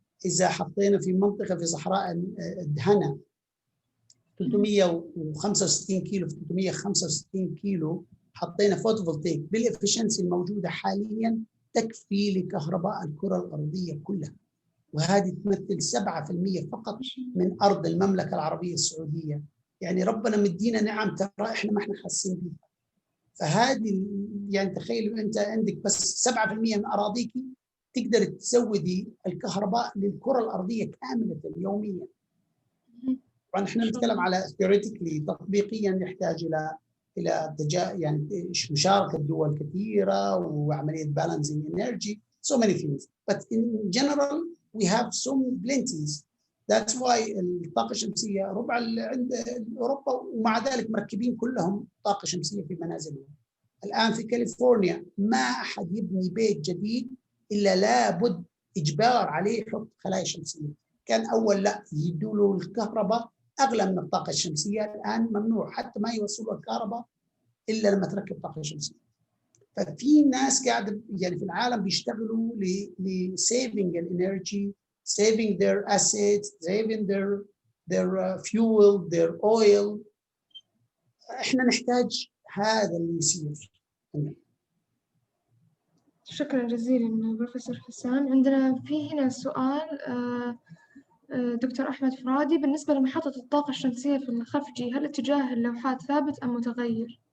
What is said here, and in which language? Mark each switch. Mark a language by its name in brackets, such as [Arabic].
[Arabic] إذا حطينا في منطقة في صحراء الدهنة 365 كيلو في 365 كيلو حطينا فوتوفولتيك بالإفشنسي الموجودة حاليا تكفي لكهرباء الكرة الأرضية كلها، وهذه تمثل 7% فقط من أرض المملكة العربية السعودية. يعني ربنا مدينا نعم ترى إحنا ما إحنا حاسين بها. فهذه يعني تخيل أنت عندك بس 7% من أراضيك تقدر تزودي الكهرباء للكرة الأرضية كاملة يوميا. طبعا احنا نتكلم على theoretically تطبيقيا يحتاج الى يعني مشاركة دول كثيرة وعملية [English] balancing energy so many things, but in general we have some plenties. That's why [Arabic] الطاقة الشمسية ربع عند أوروبا، ومع ذلك مركبين كلهم طاقة شمسية في منازلهم. الآن في كاليفورنيا ما أحد يبني بيت جديد إلا لابد إجبار عليه يحط خلايا شمسية. كان أول لا يدوا له الكهرباء أغلى من الطاقة الشمسية، الآن ممنوع حتى ما يوصلوا الكهرباء إلا لما تركب طاقة شمسية. ففي ناس قاعدة يعني في العالم بيشتغلوا لسيفينج الانرجي [English] saving their assets, saving their fuel, their oil. [Arabic] احنا نحتاج هذا اللي يصير. شكرا جزيلا بروفيسور حسام. عندنا في هنا سؤال دكتور أحمد فرادي، بالنسبة لمحطة الطاقة الشمسية في الخفجي، هل اتجاه اللوحات ثابت أم متغير؟